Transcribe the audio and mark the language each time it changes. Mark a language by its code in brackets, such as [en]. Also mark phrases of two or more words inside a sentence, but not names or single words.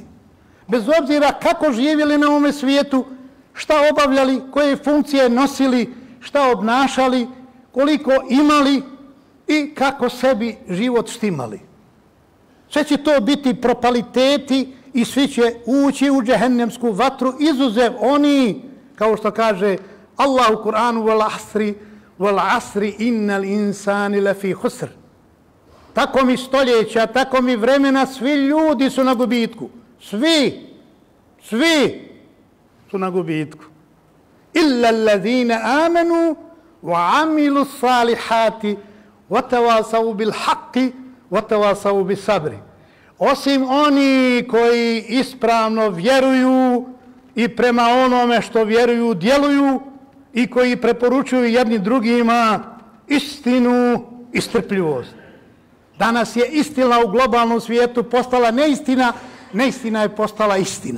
[bs] Bez obzira kako živjeli na ovome svijetu, šta obavljali, koje funkcije nosili, šta obnašali, koliko imali i kako sebi život štimali. Sve će to biti propaliteti i svi će ući u džehennemsku vatru, izuzev oni, kao što kaže Allah u Kur'anu, [ar] والعصر إن الإنسان لفي خسر. [bs] Tako mi stoljeća, tako mi vremena, svi ljudi su na gubitku. Svi su na gubitku. [ar] إلا الذين آمنوا وعملوا الصالحات وتواصوا بالحق وتواصوا بالصبر. [bs] Osim oni koji ispravno vjeruju i prema onome što vjeruju djeluju i koji preporučuju jedni drugima istinu i strpljivost. Danas je istina u globalnom svijetu postala neistina, neistina je postala istina.